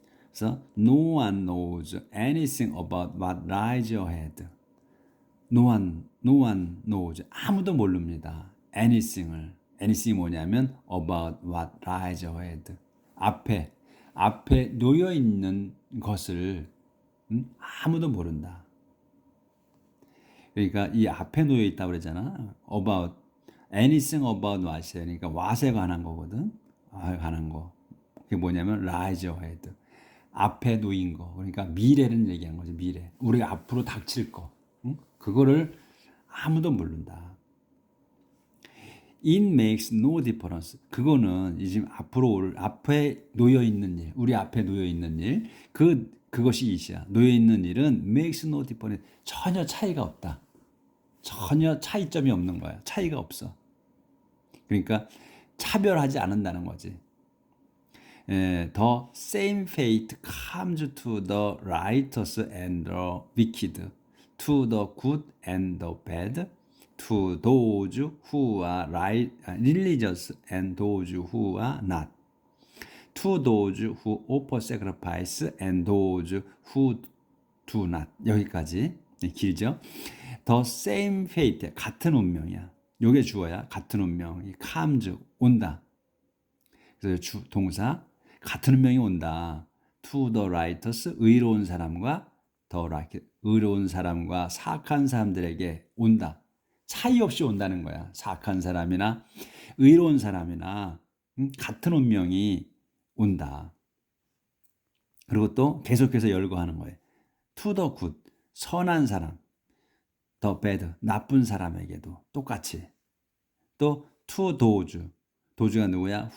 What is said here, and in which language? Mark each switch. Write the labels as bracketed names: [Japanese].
[English] 그래서 no one knows anything about what lies ahead. No one knows. [Korean] 아무도 모릅니다. [English] anything이 뭐냐면 about what lies ahead. [Korean] 앞에 놓여 있는 것을 아무도 모른다. 그러니까 이 앞에 놓여 있다고 그러잖아. [English] anything about what이에요. [Korean] 그러니까 what에 관한 거거든. 관한 거. 그게 뭐냐면 [English] lies ahead. [Korean] 앞에 놓인 거. 그러니까 미래를 얘기한 거죠. 미래. 우리가 앞으로 닥칠 거. 그거를 아무도 모른다. [English] It makes no difference. [Korean] 그거는 지금 앞에 놓여 있는 일, 우리 앞에 놓여 있는 일, 그것이 이시야. 놓여 있는 일은 [English] makes no difference. [Korean] 전혀 차이가 없다. 전혀 차이점이 없는 거야. 차이가 없어. 그러니까 차별하지 않는다는 거지. [English] The same fate comes to the righteous and the wicked, to the good and the bad, to those who are religious and those who are not, to those who offer sacrifice and those who do not. [Korean] 여기까지 길죠? [English] The same fate, [Korean] 같은 운명이야. 요게 주어야. 같은 운명이 comes, 온다. 그래서 동사 같은 운명이 온다. [English] To the righteous, [Korean] 의로운 사람과 의로운 사람과 사악한 사람들에게 온다. 차이 없이 온다는 거야. 사악한 사람이나 의로운 사람이나 같은 운명이 온다. 그리고 또 계속해서 열거하는 거예요. [English] To the good, [Korean] 선한 사람. [English] The bad, [Korean] 나쁜 사람에게도 똑같이. 또 [English] to those, [Korean] 도주가 누구야?